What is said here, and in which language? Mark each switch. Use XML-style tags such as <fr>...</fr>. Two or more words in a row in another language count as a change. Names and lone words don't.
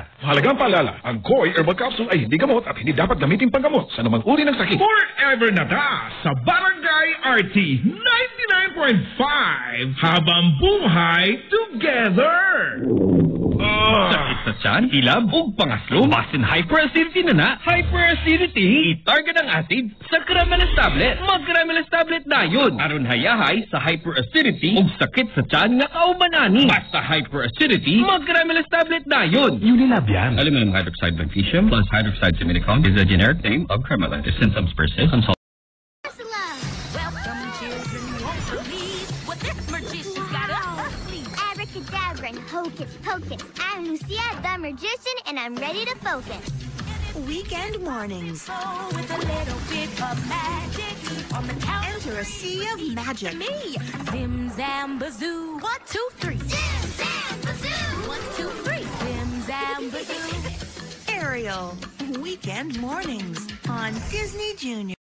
<tl>Mahalagang paalala, ang Koi Herbal Capsule ay hindi gamot at hindi dapat gamitin panggamot sa anumang uri ng sakit.</tl> <ceb>Forever na ta sa Barangay RT 99.5</ceb> <tl>habang buhay</tl> <ceb>together! Sakit sa tiyan, ilab, ug pangaslo, basin hyperacidity na. Hyperacidity, itarget ang acid sa Caramelis tablet. Mag-Caramelis tablet</ceb> <tl>na yun.</tl> <ceb>Aron hayahay sa hyperacidity ug sakit sa tiyan nga kauban ani. Basta hyperacidity, mag-Caramelis tablet</ceb> <tl>na yun. Unilab yan.</tl> <en>Aluminum hydroxide magnesium plus hydroxide simidicone is a generic name of Caramelis. If symptoms persist, consult. Welcome, children. Won't believe what this magician's got up her sleeve. Abracadabra and hocus pocus. I'm Lucia the magician, and I'm ready to focus. Weekend mornings. Oh, with a little bit of magic on the couch. Enter a sea of magic. Me, zim zam bazoo. 1, 2, 3. Zim zam bazoo. 1, 2, 3. Zim zam bazoo. Ariel. Weekend mornings on Disney Junior.</en>